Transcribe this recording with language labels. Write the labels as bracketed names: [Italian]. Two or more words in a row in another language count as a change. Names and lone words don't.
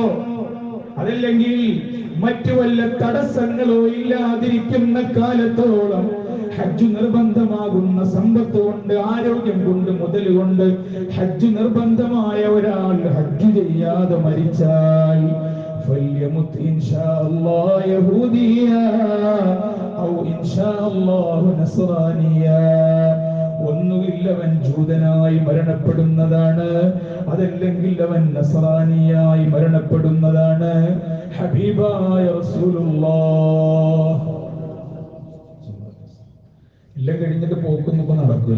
[Malayalam] അതല്ലെങ്കിൽ മറ്റു വല്ല തടസ്സങ്ങളോ ഇല്ലാതിരിക്കുന്ന കാലത്തോളം ഹജ്ജ് നിർബന്ധമാകുന്ന സമ്പത്ത് കൊണ്ട്, ആരോഗ്യം കൊണ്ട്, മുതൽ കൊണ്ട് ഹജ്ജ് നിർബന്ധമായ ഒരാൾ ഹജ്ജ് ചെയ്യാതെ മരിച്ചാൽ [Arabic] فليمت إن شاء الله يهوديا أو إن شاء الله نصرانيا. [Malayalam] ഒന്നുകിൽ അവൻ ജൂതനായി മരണപ്പെടുന്നതാണ്, അതല്ലെങ്കിൽ അവൻ നസ്രാനിയായി മരണപ്പെടുന്നതാണ്. ഹബീബായ റസൂലുള്ളാഹ്. എല്ലാം കഴിഞ്ഞിട്ട് പോക്കൊന്നും ഇപ്പൊ നടക്കൂല.